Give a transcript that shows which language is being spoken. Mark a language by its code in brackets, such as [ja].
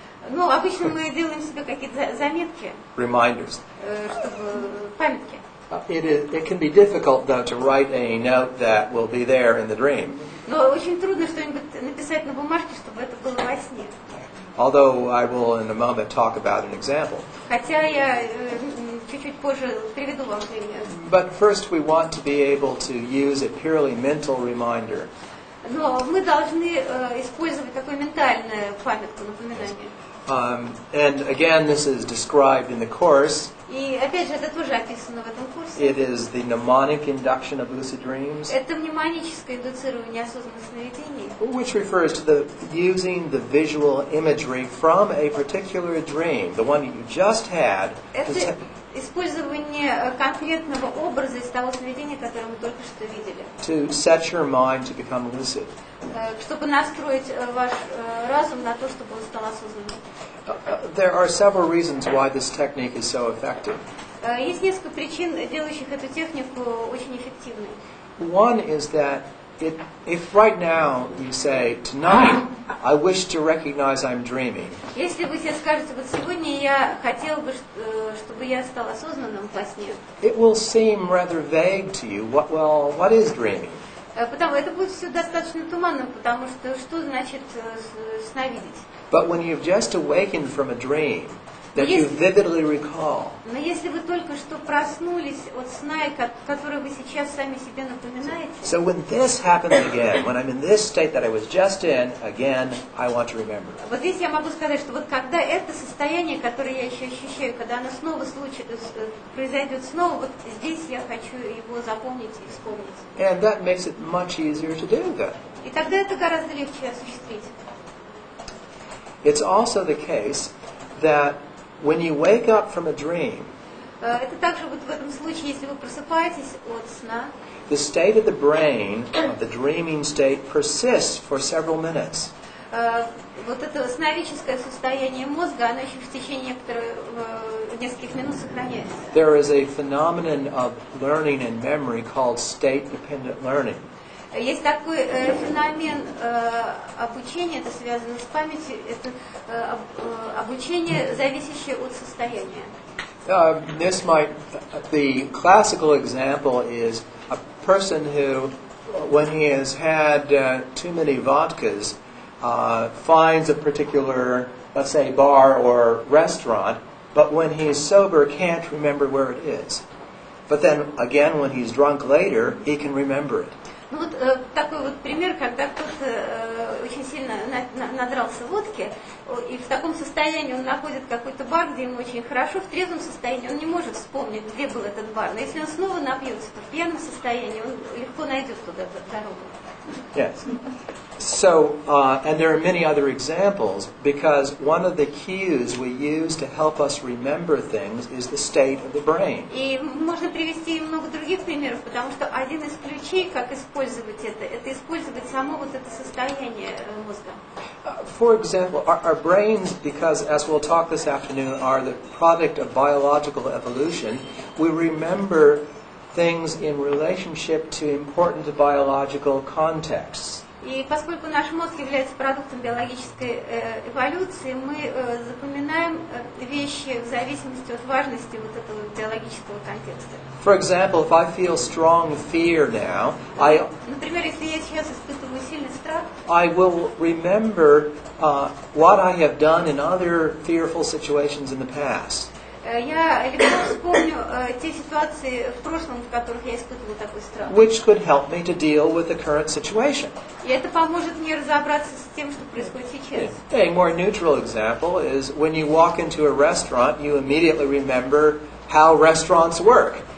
[ru] Ну, обычно мы делаем себе какие-то заметки, [en] Reminders. [ru] чтобы памятки. [en] It can be difficult, though, to write a note that will be there in the dream. [ru] Но очень трудно что-нибудь написать на бумажке, чтобы это было во сне. [en] Although I will in a moment talk about an example. [ru] Хотя я чуть-чуть позже приведу вам пример. [en] But first we want to be able to use a purely mental reminder. [ru] Но мы должны использовать такое ментальное памятку, напоминание. [en] And again, this is described in the course. [ru] И опять же, это тоже описано в этом курсе. [en] It is the mnemonic induction of lucid dreams, [ru] Это мнемоническое индуцирование осознанных сновидений, [en] which refers to the using the visual imagery from a particular dream, the one that you just had. [ru] это использование конкретного образа из того сновидения, которое мы только что видели. [en] To set your mind to become lucid. [ru] Чтобы настроить ваш разум на то, чтобы он стал осознанным. [en] There are several reasons why this technique is so effective. [ru] Есть несколько причин, делающих эту технику очень эффективной. [en] One is that if right now you say, tonight, I wish to recognize I'm dreaming. [ru] Если вы себе скажете, вот сегодня я хотел бы, чтобы я стал осознанным во сне. [en] It will seem rather vague to you. What is dreaming? [ru] Потому это будет все достаточно туманным, потому что значит сновидеть? [en] But when you've just awakened from a dream that you vividly recall, [ru] Но если вы только что проснулись от сна, который вы сейчас сами себе напоминаете, [en] so when this happens again, when I'm in this state that I was just in, again, I want to remember. [ru] вот здесь я могу сказать, что вот когда это состояние, которое я еще ощущаю, когда оно снова произойдет снова, вот здесь я хочу его запомнить и вспомнить. [en] And that makes it much easier to do that. [ru] И тогда это гораздо легче осуществить. [en] It's also the case that when you wake up from a dream, [ru] Это также вот в этом случае, если вы просыпаетесь от сна, [en] the state of the brain, of the dreaming state, persists for several minutes. [ru] вот это сновидческое состояние мозга, оно еще в течение нескольких минут сохраняется. [en] There is a phenomenon of learning and memory called state-dependent learning. [ru] Есть такой феномен обучения, это связано с памятью, это обучение, зависящее от состояния. [en] The classical example is a person who, when he has had too many vodkas, finds a particular, let's say, bar or restaurant, but when he's sober can't remember where it is. But then again, when he's drunk later, he can remember it. [ru] Ну вот такой вот пример, когда кто-то очень сильно надрался водки, и в таком состоянии он находит какой-то бар, где ему очень хорошо, в трезвом состоянии он не может вспомнить, где был этот бар. Но если он снова напьется, то в пьяном состоянии он легко найдет туда дорогу. [en] Yes. So, and there are many other examples, because one of the cues we use to help us remember things is the state of the brain. [ru] И можно привести много других примеров, потому что один из ключей, как использовать это использовать само вот это состояние мозга. [en] For example, our brains, because as we'll talk this afternoon, are the product of biological evolution, we remember things in relationship to important biological contexts. [ru] И поскольку наш мозг является продуктом биологической эволюции, мы запоминаем вещи в зависимости от важности вот этого биологического контекста. [en] For example, if I feel strong fear now, [ru] например, если я сейчас испытываю сильный страх, [en] I will remember what I have done in other fearful situations in the past. [ru] Я легко вспомню те ситуации в прошлом, в которых я испытывала такой страх. [en] which could help me to deal with the current situation. [ru] И это поможет мне разобраться с тем, что происходит сейчас. [en] A more neutral example is when you walk into a restaurant, you immediately remember how restaurants work.